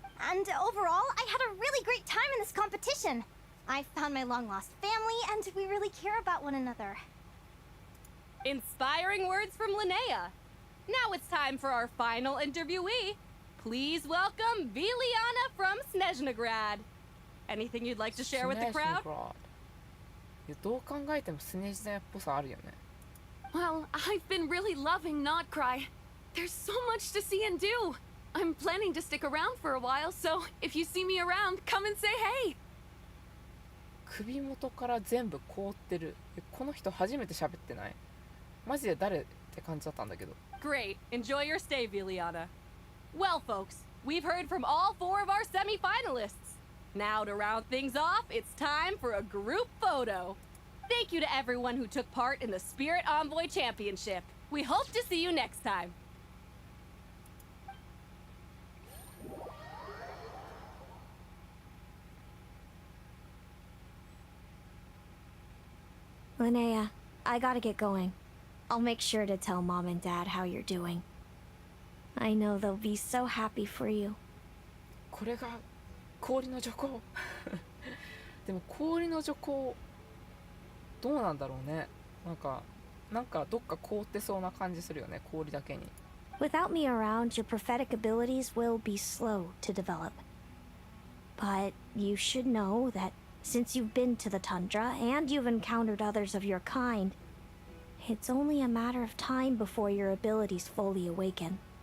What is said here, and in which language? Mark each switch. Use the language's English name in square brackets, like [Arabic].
[English] And overall, I had a really great time in this competition. I found my long-lost family, and we really care about one another. Inspiring words from Linnea. Now it's time for our final interviewee. Please welcome Viliana from Snezhnograd. Anything you'd like to share with the crowd? [Japanese] いや、どう考えてもスネジナっぽさあるよね。 [English] Well, I've been really loving Notcry. There's so much to see and do. I'm planning to stick around for a while, so if you see me around, come and say hey. [Japanese] 首元から全部凍ってる。この人初めて喋ってない？マジで誰って感じだったんだけど。 [English] Great. Enjoy your stay, Viliana. Well, folks, we've heard from all four of our semi-finalists. Now to round things off, it's time for a group photo. Thank you to everyone who took part in the Spirit Envoy Championship. We hope to see you next time. Linnea, I gotta get going. I'll make sure to tell Mom and Dad how you're doing. I know they'll be so happy for you. [Japanese] これが氷の女皇でも氷の女皇どうなんだろうね。なんかどっか凍ってそうな感じするよね、氷だけに。 [English] Without me around, your prophetic abilities will be slow to develop. But you should know that since you've been to the tundra and you've encountered others of your kind, it's only a matter of time before your abilities fully awaken.